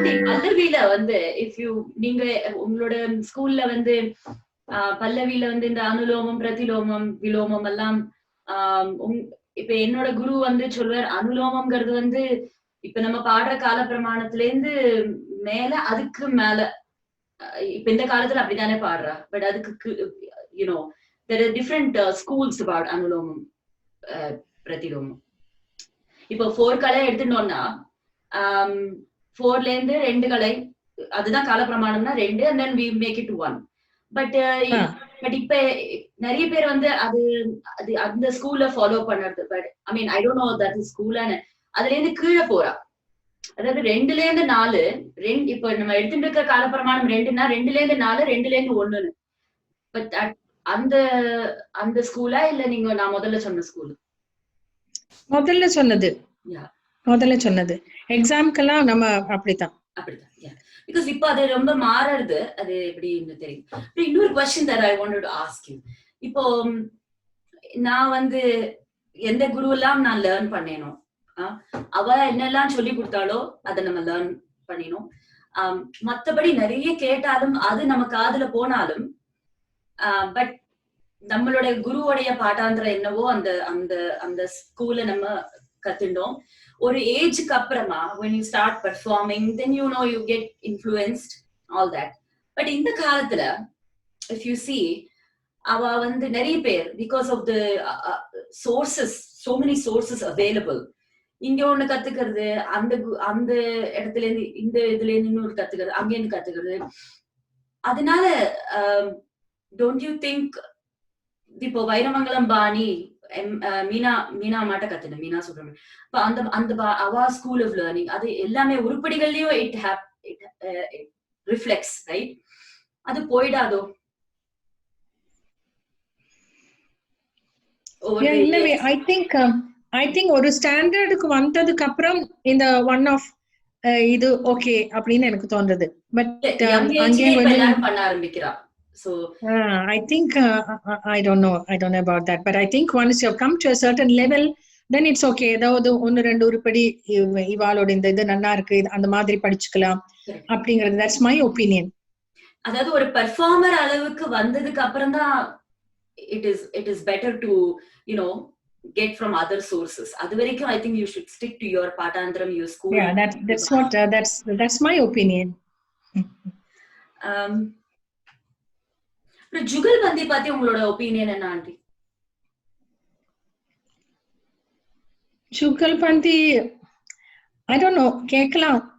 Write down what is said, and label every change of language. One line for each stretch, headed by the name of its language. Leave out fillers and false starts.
Tamil: பல்லவியில வந்து நீங்க உங்களோட ஸ்கூல்ல வந்து பல்லவியில வந்து இந்த அனுலோமம் பிரதிலோமம் விலோமம் எல்லாம் இப்ப என்னோட குரு வந்து சொல்வார், அனுலோமம்ங்கிறது வந்து இப்ப நம்ம பாடுற கால பிரமாணத்துல இருந்து மேல அதுக்கு மேல இப்ப இந்த காலத்துல அப்படித்தானே பாடுறா. பட் அதுக்கு
English: there are different schools about
Tamil: அனுலோமம் பிரதிலோமம். இப்போ 4 கலை எடுத்துட்டோம்னா 4ல இருந்து 2 கலை, அதுதான் கால பிரமாணம்னா 2,
English: and then we make it to 1.
Tamil: But இப்ப நிறைய பேர் வந்து அது அந்த ஸ்கூல்ல ஃபாலோ பண்ணுறது.
English: but I mean I don't know that ஸ்கூலான
Tamil: அதுல இருந்து கீழே போறா. அதாவது 2ல இருந்து 4, இப்ப நம்ம எடுத்துட்டு இருக்க கால பிரமாணம் 2னா 2ல இருந்து 4, 2ல இருந்து 1. பட் அந்த ஸ்கூலா இல்ல நீங்க நான் முதல்ல சொன்ன ஸ்கூல்? முதல்ல சொன்னது எக்ஸாம்க்கெல்லாம் நம்ம அப்படித்தான். பிகாஸ் இப்போ அது ரொம்ப மாறுறது. அது எப்படின்னு தெரியும்.
English: இன்னொரு question that I wanted to ask you.
Tamil: இப்போ நான் வந்து எந்த குரு எல்லாம் நான் லேர்ன் பண்ணேனோ, அவ என்னெல்லாம் சொல்லி கொடுத்தாலோ அதை நம்ம லேர்ன் பண்ணினோம். மத்தபடி நிறைய கேட்டாலும் அது நம்ம காதுல போனாலும் பட் நம்மளோட குருவோடைய பாட்டாந்திரம் என்னவோ அந்த அந்த அந்த ஸ்கூல்ல நம்ம கத்துண்டோம். ஒரு ஏஜ்க்கு அப்புறமா
English: when you start performing, then you get influenced, all that.
Tamil: But இந்த காலத்துல if you see அவ வந்து நிறைய பேர்
English: because of the sources, so many sources available,
Tamil: இங்க ஒண்ணு கத்துக்கிறது, அந்த இடத்துல இருந்து இந்த இதுல இருந்து இன்னொரு கத்துக்கிறது, அங்க இருந்து கத்துக்கிறது. அதனால
English: don't you think
Tamil: இப்போ வைரமங்கலம் பாணி மீனா மாட்ட கத்துன மீனா சுப்ரமணியம், இப்ப அந்த அவா ஸ்கூல் ஆஃப் லேர்னிங் அது எல்லாமே உருப்படிகள்லயும் இட் ரிஃப்ளெக்ட்ஸ், ரைட்? அது போயிடாதோ? இல்லவே ஐ திங்க் ஒரு ஸ்டாண்டர்டுக்கு வந்ததுக்கு அப்புறம் இந்த ஒன் ஆஃப் இது ஓகே அப்படின்னு எனக்கு தோன்றது.
English: but
Tamil: அங்கே பண்ண ஆரம்பிக்கிறா. So
English: I think I don't know about that, but I think once you have come to a certain level, then it's okay.
Tamil: ஏதாவது 1-2 உருப்படி இவாளோட இந்த இது நல்லா இருக்கு அந்த மாதிரி படிச்சுக்கலாம் அப்படிங்கிறது.
English: that's my opinion.
Tamil: அதாவது ஒரு பெர்ஃபார்மர் அளவுக்கு வந்ததுக்கு அப்புறம் தான்
English: it is better to get from other sources.
Tamil: அது வரைக்கும்
English: I think you should stick to your பாட்டாந்திரம், your school. Yeah, that's my opinion.
Tamil: Jugalbandi பத்தி உங்களோட ஒப்பீனியன் என்ன aunty?
English: jugalbandi I don't know,
Tamil: கேட்கலாம்.